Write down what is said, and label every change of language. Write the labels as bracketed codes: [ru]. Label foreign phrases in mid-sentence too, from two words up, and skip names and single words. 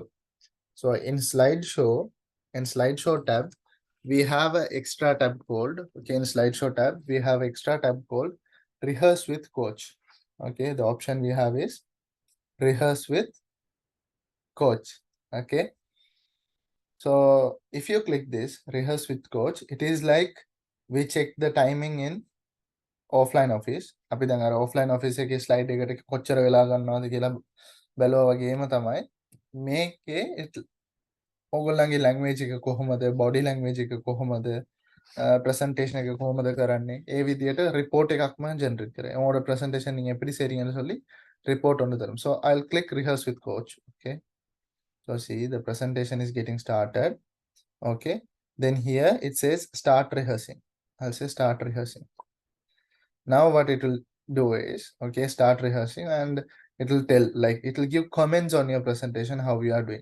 [en] So in slideshow tab, we have an extra tab called, okay, in slideshow tab, we have extra tab called rehearse with coach. Okay, the option we have is rehearse with coach. Okay, so if you click this rehearse with coach, it is like we check the timing in offline office. [si] අපි දැන් අර [en] offline office [si] එකේ slide එකට කොච්චර වෙලා ගන්නවද කියලා බැලුවා වගේම තමයි මේකේ ඕගොල්ලන්ගේ language එක කොහොමද, [en] body language [si] එක කොහොමද, presentation එක කොහොමද කරන්නේ, ඒ විදියට report එකක්ම generate කරේ. [ta] உங்களோட presentation நீங்க எப்படி செய்றீங்கன்னு சொல்லி report ஒன்று தரும். [en] So I'll click rehearse with coach. Okay, so see the presentation is getting started. Okay, then here it says start rehearsing. I'll say start rehearsing. Now what it will do is, okay, start rehearsing, and it will tell, like it will give comments on your presentation, how you are doing.